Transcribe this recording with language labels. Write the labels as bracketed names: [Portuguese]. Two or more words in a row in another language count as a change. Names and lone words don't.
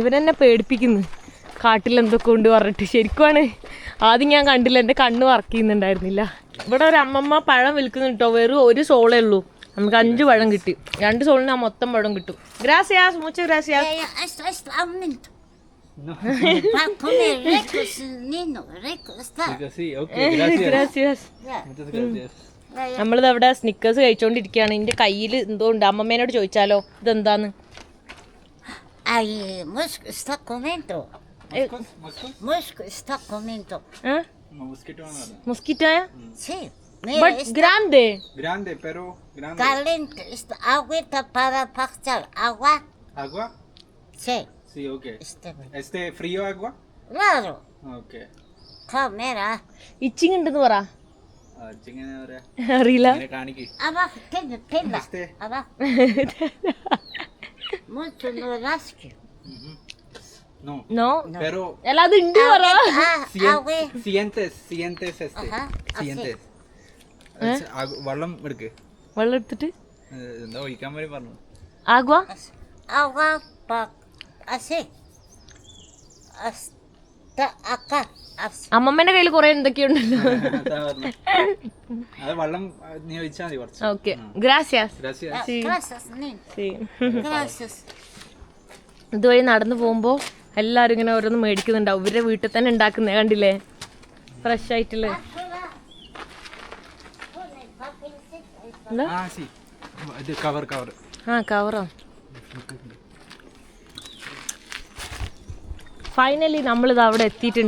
[Malayalam] ഇവരെന്നെ പേടിപ്പിക്കുന്നു, കാട്ടിലെന്തൊക്കെ കൊണ്ട് പറഞ്ഞിട്ട്. ശരിക്കുമാണ് ആദ്യം ഞാൻ കണ്ടില്ല, എൻ്റെ കണ്ണ് വർക്ക് ചെയ്യുന്നുണ്ടായിരുന്നില്ല. ഇവിടെ ഒരു അമ്മമ്മ പഴം വിൽക്കുന്നുണ്ട് കേട്ടോ. വെറും ഒരു സോളേ ഉള്ളൂ. നമുക്ക് 5 പഴം കിട്ടി. 2 സോളിന് ആ മൊത്തം പഴം കിട്ടും. [Spanish] gracias, muchas gracias. Va a comer ricos, niño, rico está. Sí, okay, gracias. Gracias. Ya, Muchas gracias. ya, ya. [Malayalam] നമ്മളിത് അവിടെ സ്നിക്കേഴ്സ് കഴിച്ചോണ്ടിരിക്കുകയാണ്. എൻ്റെ കയ്യിൽ എന്തോ ഉണ്ട്. അമ്മമ്മേനോട് ചോദിച്ചാലോ ഇതെന്താന്ന്. [Spanish] Ay, Mosco está comiendo. Mosco está comiendo. [Malayalam] മൊസ്കിറ്റോയാ? [Spanish] Sí, mira, ബട്ട് está ഗ്രാൻഡേ. Grande, pero grande. caliente. Está agüita para pasar. Agua. Agua? Sí, Sí, okay. este. Frío agua? Claro. Okay. Mira. [Malayalam] ഇച്ചിങ് ഉണ്ടെന്ന് പറ. എങ്ങനെ പറയാ? അറിയില്ല. ഇങ്ങനെ കാണിക്ക്. [Spanish] Abajo, tenla. Este. Abajo. Mucho no rasque. No. നോ. Pero [Malayalam] അല്ല അത് ഉണ്ട് പറ. [Spanish] Agua. sientes este. Ajá, así. Sientes. [Malayalam] വെള്ളം എടുക്ക്. വെള്ളം എടുത്തിട്ട് എന്താ ഒഴിക്കാൻ വേണ്ടി പറഞ്ഞു. [Spanish] ആഗ്വാ. Agua así. Hasta acá. Así. [Malayalam] അമ്മമ്മേന്റെ കയ്യിൽ കുറെ എന്തൊക്കെയുണ്ടല്ലോ. അതാ പറഞ്ഞു. അത് വെള്ളം നീ ഒഴിച്ചാൽ മതി കുറച്ച്. [Spanish] okay gracias. Gracias. Gracias, niño. Gracias. [Malayalam] ഇതുവഴി നടന്നു പോകുമ്പോൾ എല്ലാവരും ഇങ്ങനെ ഓരോന്ന് മേടിക്കുന്നുണ്ടാവും. ഇവരുടെ വീട്ടിൽ തന്നെ ഉണ്ടാക്കുന്നേ കണ്ടില്ലേ, ഫ്രഷ് ആയിട്ടുള്ള. എന്താ? ആ സി ഇത് കവർ ആ കവറോ. ഫൈനലി നമ്മളിത് അവിടെ എത്തിയിട്ടുണ്ട്.